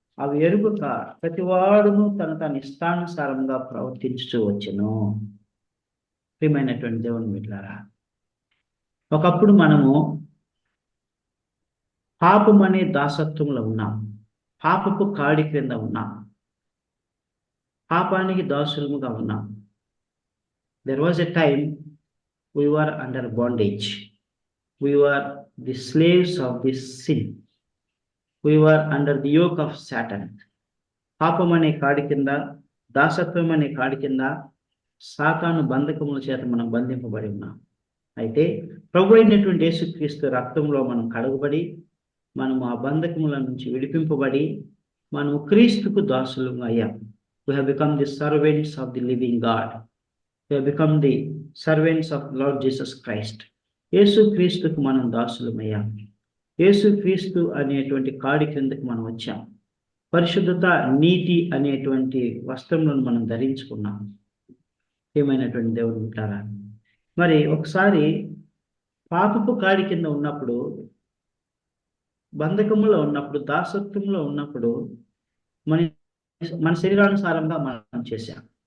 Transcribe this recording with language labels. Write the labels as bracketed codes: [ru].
[te] అవి ఎరుగుక ప్రతివాడును తన ఇష్టానుసారంగా ప్రవర్తించుతూ వచ్చెను. ప్రియమైనటువంటి దేవుని బిడ్డలారా, ఒకప్పుడు మనము పాపం అనే దాసత్వంలో ఉన్నాం, పాపపు కాడి క్రింద ఉన్నాం, పాపానికి దాసులముగా ఉన్నాం. [en] There was a time we were under bondage. We were the slaves of this sin. We were under the yoke of Satan. [te] పాపం అనే కాడి కింద, దాసత్వం అనే కాడి కింద సాతాను బంధకముల చేత మనం బంధింపబడి ఉన్నాం. అయితే ప్రభు అయినటువంటి యేసుక్రీస్తు రక్తంలో మనం కడగబడి, మనము ఆ బంధకముల నుంచి విడిపింపబడి, మనము క్రీస్తుకు దాసులుగా అయ్యాం. [en] We have become the servants of the living God. We have become the servants of Lord Jesus Christ. [te] యేసుక్రీస్తుకు మనం దాసులమయ్యాం. యేసుక్రీస్తు అనేటువంటి కాడి క్రిందకి మనం వచ్చాం. పరిశుద్ధత, నీతి అనేటువంటి వస్త్రములను మనం ధరించుకున్నాం. ఏమైనటువంటి దేవుడు ఉంటారా? మరి ఒకసారి పాపపు కాడి కింద ఉన్నప్పుడు, బంధకములో ఉన్నప్పుడు, దాసత్వంలో ఉన్నప్పుడు మన శరీరానుసారంగా మనం చేశాం.